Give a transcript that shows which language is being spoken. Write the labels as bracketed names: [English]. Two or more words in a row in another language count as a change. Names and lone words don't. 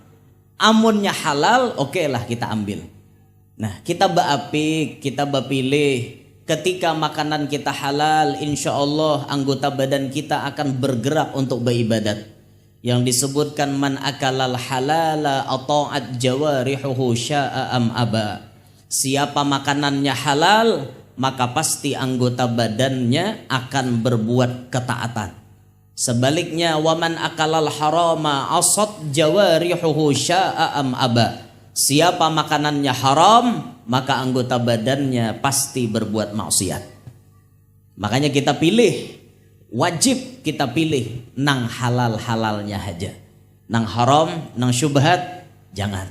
[Banjar] Amunnya halal, oke lah kita ambil. Nah, kita bapik, kita bapilih. [Indonesian] Ketika makanan kita halal, insya Allah anggota badan kita akan bergerak untuk beribadat. Yang disebutkan [Arabic] من أكل الحلال أطاعت جوارحه شاء أم أبى. [Indonesian] Siapa makanannya halal, maka pasti anggota badannya akan berbuat ketaatan. [Arabic] Sebaliknya ومن أكل الحرام أسد جوارحه شاء أم أبى. [Indonesian] Siapa makanannya haram, maka anggota badannya pasti berbuat maksiat. [Banjar] Makanya kita pilih, wajib kita pilih nang halal-halalnya aja. Nang haram, nang syubhat jangan.